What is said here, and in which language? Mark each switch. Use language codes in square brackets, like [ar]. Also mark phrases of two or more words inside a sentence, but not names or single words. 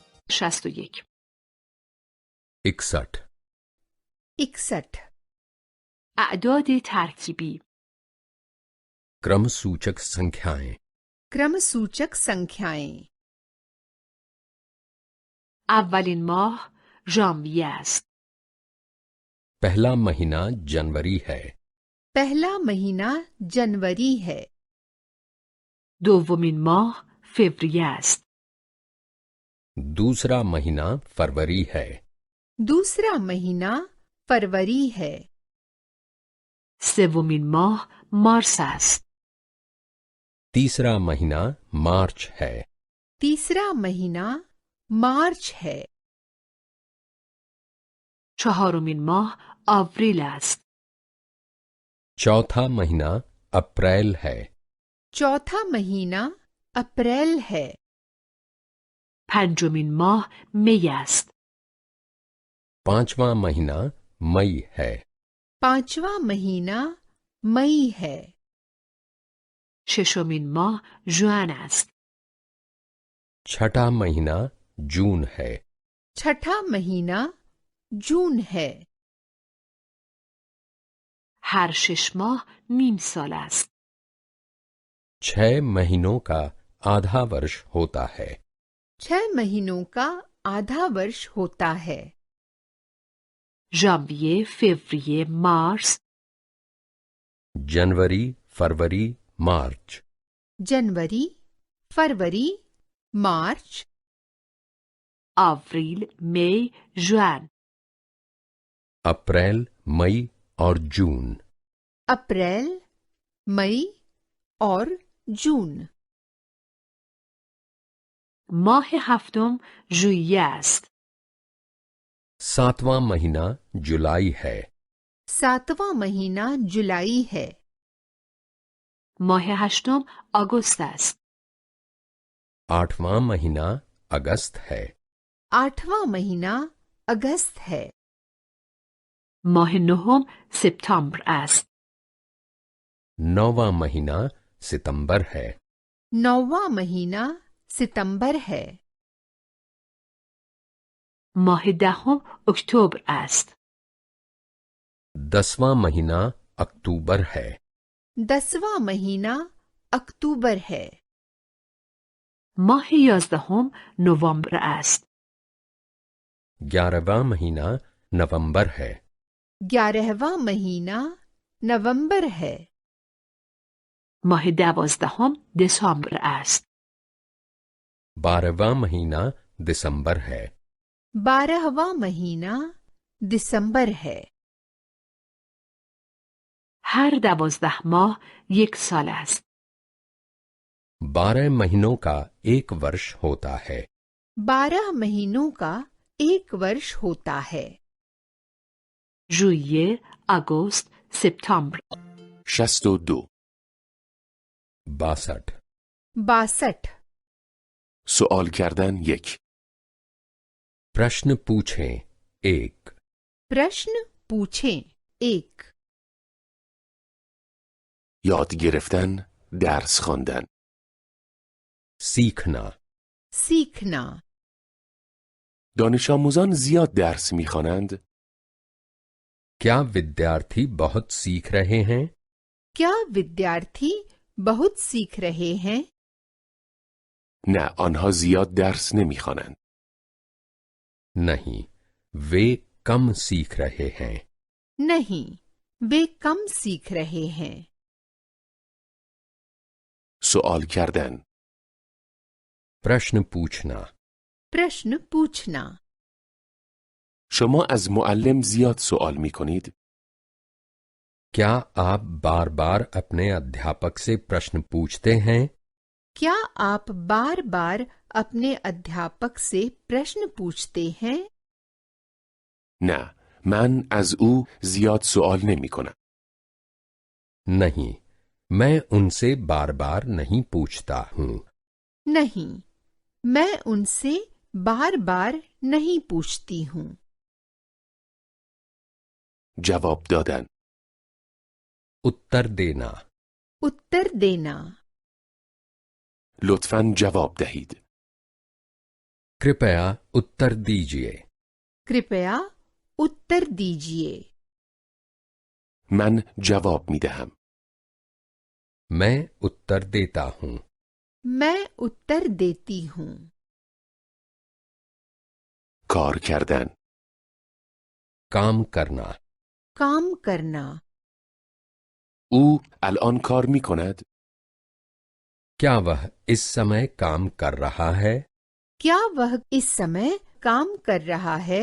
[fa] 61 61 61 اعداد ترکیبی [hi] क्रम सूचक संख्याएं क्रम सूचक संख्याएं [fa] اولین ماه ژانویه است. [hi] पहला महीना जनवरी है पहला महीना जनवरी है [fa] دومین ماه فوریه است. [hi] दूसरा महीना फरवरी है दूसरा महीना फरवरी है [fa] سومین ماه مارس است. [hi] तीसरा महीना मार्च है तीसरा महीना मार्च है [fa] چهارمین ماه آوریل است. [hi] चौथा महीना अप्रैल है चौथा महीना अप्रैल है [fa] پنجمین ماه می است. [hi] पांचवा महीना मई है पांचवा महीना मई है [fa] ششمین ماه ژوئن است. [hi] छठा महीना जून है छठा महीना जून है [fa] هر 6 ماه نیم سال است. [hi] 6 महीनों का आधा वर्ष होता है 6 महीनों का आधा वर्ष होता है [fa] ژانویه، فوریه، مارس، [hi] जनवरी फरवरी मार्च जनवरी फरवरी मार्च [fa] آوریل، می، ژوئن. [hi] अप्रैल मई और जून अप्रैल मई और जून [fa] ماه هفتم ژوئیه است. [hi] सातवां महीना जुलाई है सातवां महीना जुलाई है [fa] ماه هشتم آگوست است. [hi] आठवां महीना अगस्त है आठवां महीना अगस्त है [fa] ماه نهم سپتامبر است. [hi] नौवां महीना सितंबर है नौवां महीना सितंबर है [fa] ماه دهم اکتبر است. [hi] 10वां महीना अक्टूबर है 10वां महीना अक्टूबर है [fa] ماه یازدهم نوامبر است. [hi] 11वां महीना नवंबर है 11वां महीना नवंबर है [fa] ماه دوازدهم دسامبر است. [hi] 12वां महीना दिसंबर है 12वां महीना दिसंबर है [fa] هر 12 ماه یک سال است. [hi] 12 महीनों का एक वर्ष होता है 12 महीनों का एक वर्ष होता है [fa] ژوئیه، آگوست، سپتامبر. 62 62 62 سوال کردن 1 [hi] प्रश्न पूछें 1 प्रश्न पूछें 1 [fa] یاد گرفتن درس خواندن [hi] सीखना सीखना [fa] دانش آموزان زیاد درس می‌خوانند [hi] क्या विद्यार्थी बहुत सीख रहे हैं क्या विद्यार्थी बहुत सीख रहे हैं [fa] نه آنها زیاد درس نمی‌خوانند [hi] नहीं वे कम सीख रहे हैं नहीं वे कम सीख रहे हैं [fa] سوال کردن [hi] प्रश्न पूछना प्रश्न पूछना [fa] شما از معلم زیاد سوال می‌کنید [hi] क्या आप बार बार अपने अध्यापक से प्रश्न पूछते हैं क्या आप बार बार अपने अध्यापक से प्रश्न पूछते हैं [fa] نه من از او زیاد سوال نمی‌کنم [hi] नहीं मैं उनसे बार बार नहीं पूछता हूँ नहीं मैं उनसे बार बार नहीं पूछती हूँ [fa] جواب دادن [hi] उत्तर देना उत्तर देना [fa] لطفاً جواب دهید [hi] कृपया उत्तर दीजिए। कृपया उत्तर दीजिए। [fa] من جواب می دهم. [hi] मैं उत्तर देता हूँ। मैं उत्तर देती हूँ। [fa] کار کردن. [hi] काम करना। काम करना। [fa] او الان کار می کند؟ [hi] क्या वह इस समय काम कर रहा है? क्या वह इस समय काम कर रहा है?